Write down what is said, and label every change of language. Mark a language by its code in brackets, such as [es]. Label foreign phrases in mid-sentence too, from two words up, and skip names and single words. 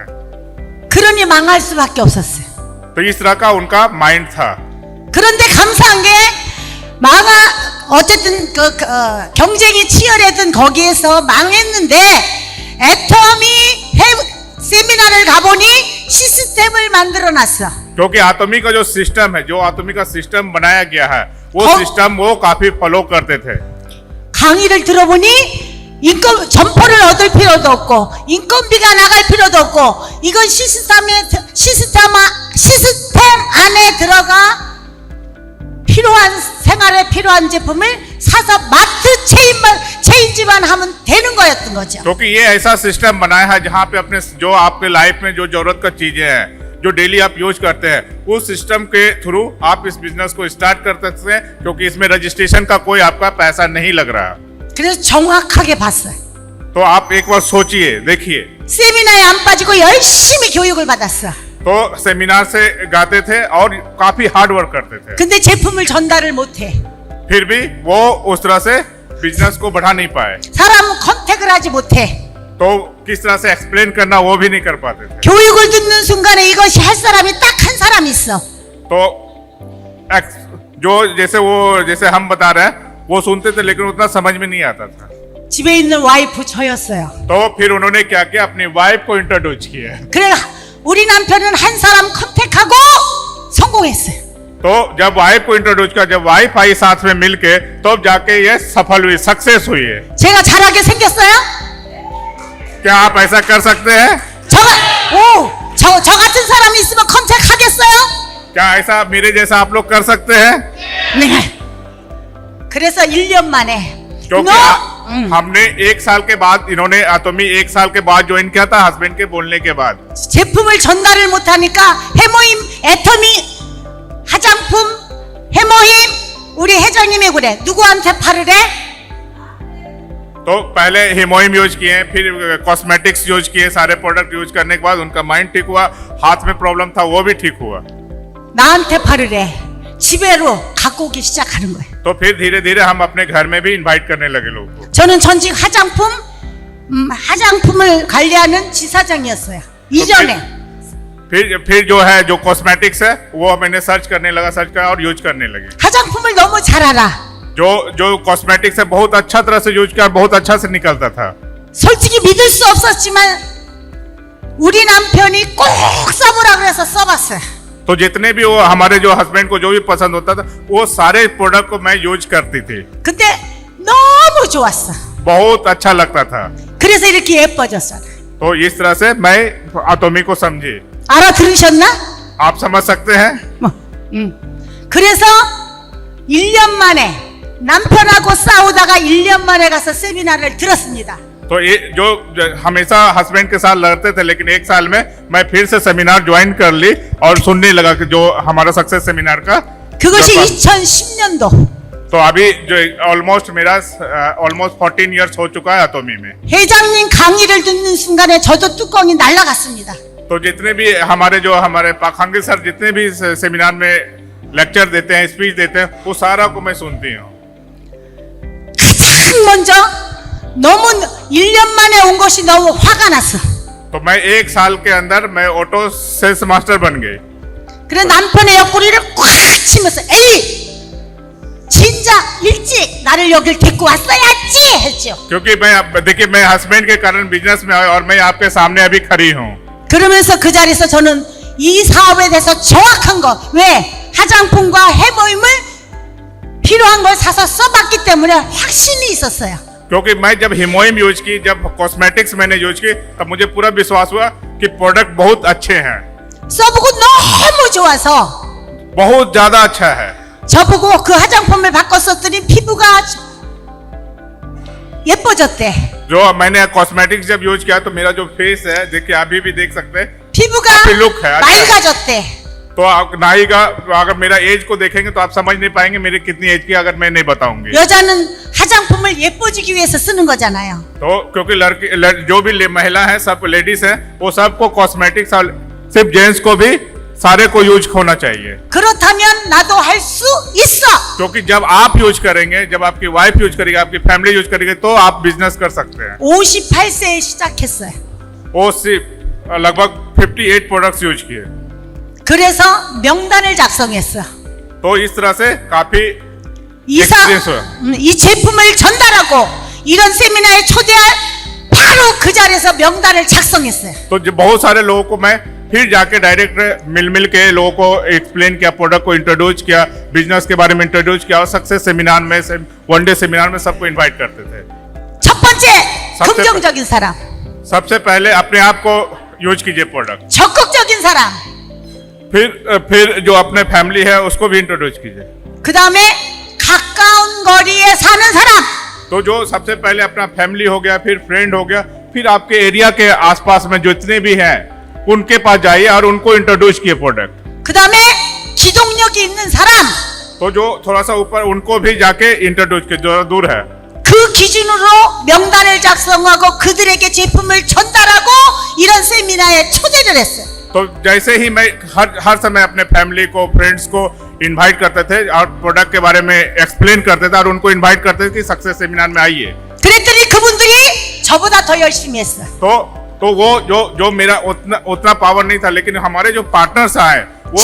[ko] 그러니 망할 수밖에 없었어요. [hi] तो इस तरह का उनका माइंड था। [ko] 그런데 감사한 게 어쨌든 경쟁이 치열했던 거기에서 망했는데 애터미 세미나를 가보니 시스템을 만들어놨어. [hi] क्योंकि आतोमी का जो सिस्टम है, जो आतोमी का सिस्टम बनाया गया है वो सिस्टम वो काफी फॉलो करते थे। [ko] 강의를 들어보니 점포를 얻을 필요도 없고 인건비가 나갈 필요도 없고 이건 시스템 안에 들어가 필요한 생활에 필요한 제품을 사서 마트 체인지만 하면 되는 거였던 거죠. [hi] क्योंकि ये ऐसा सिस्टम बनाया है जहाँ पे अपने जो आपके लाइफ में जो जरूरत का चीजें हैं जो डेली आप यूज करते हैं उस सिस्टम के थ्रू आप इस बिजनेस को स्टार्ट कर सकते हैं, क्योंकि इसमें रजिस्ट्रेशन का कोई आपका पैसा नहीं लग रहा। [ko] 그래서 정확하게 봤어요. [hi] तो आप एक बार सोचिए, देखिए। [ko] 세미나에 안 빠지고 열심히 교육을 받았어. [hi] तो सेमिनार से गाते थे और काफी [en] hard work [hi] करते थे, [ko] 근데 제품을 전달을 못해. [hi] फिर भी वो उस तरह से बिजनेस को बढ़ा नहीं पाए। [ko] 사람 컨택을 하지 못해. [hi] तो किस तरह से एक्सप्लेन करना वो भी नहीं कर पाते थे। [ko] 교육을 듣는 순간에 이것이 할 사람이 딱 한 사람 있어. [hi] तो जो जैसे हम बता रहे हैं वो सुनते थे लेकिन उतना समझ में नहीं आता था। [ko] 집에 있는 와이프 저였어요. [hi] तो फिर उन्होंने क्या किया, अपनी वाइफ को इंट्रोड्यूस किया। [ko] 그래 우리 남편은 한 사람 컨택하고 성공했어요. [hi] तो जब वाइफ को इंट्रोड्यूस किया, जब वाइफ आई साथ में मिलके, तब जाके ये सफल हुई, सक्सेस हुई है। [ko] 제가 잘하게 생겼어요? [hi] क्या आप ऐसा कर सकते हैं? [ko] 저 같은 사람이 있으면 컨택하겠어요? [hi] क्या ऐसा मेरे जैसा आप लोग कर सकते हैं? [ko] 네. 그래서 1년 만에 [hi] क्योंकि हमने 1 साल के बाद, इन्होंने 아토미 1 साल के बाद ज्वाइन किया था, हस्बैंड के बोलने के बाद। [ko] 제품을 전달을 못하니까 해모임, 애터미, 화장품, 해모임 우리 회장님이 그래. 누구한테 팔으래? [hi] तो पहले हेमोइम यूज किए, फिर [en] cosmetics use [hi] किए, सारे [en] product use [hi] करने के बाद उनका माइंड ठीक हुआ, हाथ में प्रॉब्लम था वो भी ठीक हुआ। [ko] 나한테 팔으래. 집에로 갖고 오기 시작하는 거예요. [hi] तो फिर धीरे धीरे हम अपने घर में भी इनवाइट करने लगे लोगों को। [ko] 저는 전직 화장품을 관리하는 지사장이었어요. 이전에. [hi] फिर जो है जो कॉस्मेटिक्स है वो मैंने सर्च करने लगा, सर्च करा और यूज करने लगे। [ko] 화장품을 너무 잘 알아. [hi] जो कॉस्मेटिक्स है बहुत अच्छा तरह से यूज किया, बहुत अच्छा से निकलता था। [ko] 솔직히 믿을 수 없었지만 우리 남편이 꼭 써보라 그래서 써봤어요. [hi] तो जितने भी वो हमारे जो हस्बैंड को जो भी पसंद होता था वो सारे प्रोडक्ट को मैं यूज करती थी। [ko] 근데 너무 좋았어. [hi] बहुत अच्छा लगता था। [ko] 그래서 이렇게 예뻐졌어. [hi] तो इस तरह से मैं 아토미 को समझी। [ko] 알아들으셨나? [hi] आप समझ सकते हैं? [ko] 그래서 1년 만에 남편하고 싸우다가 1년 만에 가서 세미나를 들었습니다. [hi] तो ये जो हमेशा हस्बैंड के साथ लड़ते थे, लेकिन 1 साल में मैं फिर से सेमिनार ज्वाइन कर ली और सुनने लगा कि जो हमारा [en] success seminar [hi] का। [ko] 그것이 2010년도. [hi] तो अभी जो ऑलमोस्ट मेरा 14 इयर्स हो चुका है 아토미 में। [ko] 회장님 강의를 듣는 순간에 저도 뚜껑이 날아갔습니다. [hi] तो जितने भी हमारे पाखांगी सर जितने भी सेमिनार में लेक्चर देते हैं, स्पीच देते हैं, वो सारा को मैं सुनती हूँ। [ko] 가장 먼저 너무 1년 만에 온 것이 너무 화가 났어. [hi] तो मैं 1 साल के अंदर मैं [en] auto sales master [hi] बन गई। [ko] 그래 남편의 옆구리를 꽉 치면서 에이 진작 일찍 나를 여길 데리고 왔어야지 했죠. [hi] क्योंकि देखिए मैं हस्बैंड के कारण बिजनेस में आया और मैं आपके सामने अभी खड़ी हूँ। [ko] 그러면서 그 자리에서 저는 이 사업에 대해서 정확한 거, 왜 화장품과 해모임을 필요한 걸 사서 써봤기 때문에 확신이 있었어요. [hi] क्योंकि मैं जब हेमोइम यूज की, जब कॉस्मेटिक्स मैंने यूज की, तब मुझे पूरा विश्वास हुआ कि प्रोडक्ट बहुत अच्छे हैं। [ko] 써보고 너무 좋아서 [hi] बहुत ज्यादा अच्छा है। [ko] 저보고 그 화장품을 바꿔 썼더니 피부가 예뻐졌대. [hi] जो मैंने कॉस्मेटिक्स जब यूज किया तो मेरा जो फेस है, देखिए अभी भी देख सकते हैं, [ko] 피부가 [hi] काफी लुक है, अच्छा है। [ko] 맑아졌대. [hi] तो नायिका अगर मेरा एज को देखेंगे तो आप समझ नहीं पाएंगे मेरी कितनी एज की अगर मैं नहीं बताऊंगी। [ko] 여자는 화장품을 예뻐지기 위해서 쓰는 거잖아요. [hi] तो क्योंकि जो भी महिला है, सब लेडीज है, वो सबको कॉस्मेटिक्स, सिर्फ जेंट्स को भी सारे को यूज होना चाहिए। [ko] 그렇다면 나도 할 수 있어. [hi] क्योंकि जब आप यूज करेंगे, जब आपकी वाइफ यूज करेगी, आपकी [en] family use [hi] करेगी, तो आप बिजनेस कर सकते हैं। [ko] 58세에 시작했어요. [hi] वो सिर्फ लगभग 58 [en] products use [hi] किए। [ko] 그래서 명단을 작성했어. [hi] तो इस तरह से काफी experience हुआ। [ko] 이 제품을 전달하고 이런 세미나에 초대할 바로 그 자리에서 명단을 작성했어요. [hi] तो बहुत सारे लोगों को मैं फिर जाके डायरेक्ट मिल के लोगों को एक्सप्लेन किया, प्रोडक्ट को इंट्रोड्यूस किया, बिजनेस के बारे में इंट्रोड्यूस किया और [en] success seminar [hi] में, [en] one day seminar [hi] में सबको इनवाइट करते थे। [ko] 첫 번째 긍정적인 사람. [hi] सबसे पहले अपने आप को यूज कीजिए प्रोडक्ट। [ko] 적극적인 사람. [hi] फिर जो अपने फैमिली है उसको भी इंट्रोड्यूस कीजिए। [ko] 그 다음에 가까운 거리에 사는 사람. [hi] तो जो सबसे पहले अपना फैमिली हो गया, फिर फ्रेंड हो गया, फिर आपके एरिया के आसपास में जितने भी हैं उनके पास जाइए और उनको इंट्रोड्यूस किए प्रोडक्ट। [ko] 그 다음에 기동력이 있는 사람. [hi] तो जो थोड़ा सा ऊपर उनको भी जाके इंट्रोड्यूस किए, जो दूर है। [ko] 그 기준으로 명단을 작성하고 그들에게 제품을 전달하고 이런 세미나에 초대를 했어요. [hi] तो जैसे ही मैं हर समय अपने फैमिली को, फ्रेंड्स को इनवाइट करते थे और प्रोडक्ट के बारे में एक्सप्लेन करते थे और उनको इनवाइट करते थे कि [en] success seminar [hi] में आइए। [ko] 그랬더니 그분들이 저보다 더 열심히 했어요. [hi] तो वो जो मेरा उतना पावर नहीं था, लेकिन हमारे जो पार्टनर्स आए वो